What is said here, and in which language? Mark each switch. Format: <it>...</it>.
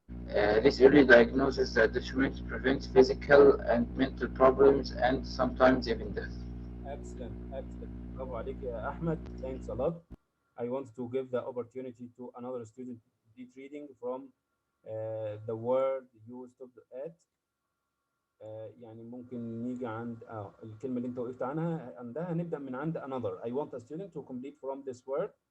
<en>This early diagnosis that the treatment prevents physical and mental problems and sometimes even death. Excellent, excellent.</en> <ar>برافو عليك يا أحمد.</ar> <en>Thanks a lot. I want to give the opportunity to another student to complete reading from the word you stopped at.</en> <ar>يعني ممكن نيجي عند الكلمة اللي أنت وقفت عندها نبدأ من عند</ar> <en>another. I want a student to complete from this word.</en>